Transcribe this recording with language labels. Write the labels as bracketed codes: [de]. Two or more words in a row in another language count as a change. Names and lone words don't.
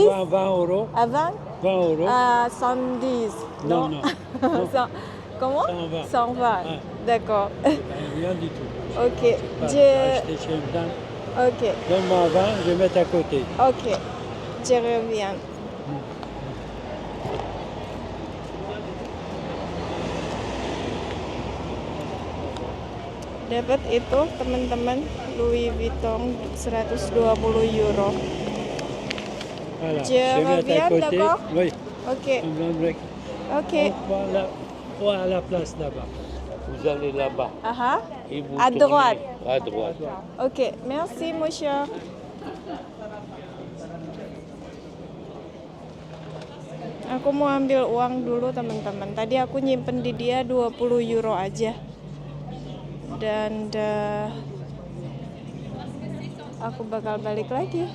[fr] 20 euros. Avant? 20 euros. 110. Non, non. Non. Comment? 120. 120. Ouais. D'accord. Rien du tout. Ok. Pas Je... acheter chez une dame. Ok. Donne-moi 20, je vais mettre à côté. Ok. Je reviens. [id] Dapat itu teman-teman Louis Vuitton 120 euro. [fr] Voilà. Je vais mettre reviens, à côté. d'accord? Oui. Ok. Ok. On va à la place là-bas. Vous allez là-bas. Aha. Et vous À tournez droite. À droite. Ok. Merci monsieur. [id] Aku mau ambil uang dulu teman-teman. Tadi aku nyimpen di dia 20 euro aja. Dan aku bakal balik lagi.